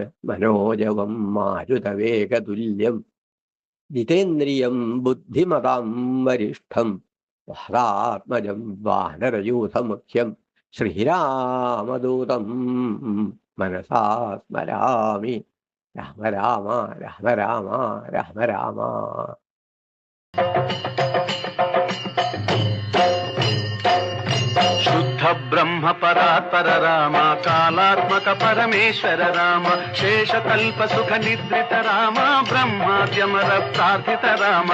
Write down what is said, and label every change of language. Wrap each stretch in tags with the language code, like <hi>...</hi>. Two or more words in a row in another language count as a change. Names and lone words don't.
<sa>മനോജവം മാരുതവേഗതുല്യം ജിതേന്ദ്രിയം ബുദ്ധിമതാം വരിഷ്ഠം വാതാത്മജം വാനരയൂഥമുഖ്യം ശ്രീരാമദൂതം മനസാ സ്മരാമി. രാമ രാമ രാമ രാമ രാമ രാമ. ब्रह्म परात्पर राम, कालात्मक परमेश्वर राम, शेषकल्प सुख निद्रित राम, ब्रह्माद्यमर प्रार्थित राम.</sa>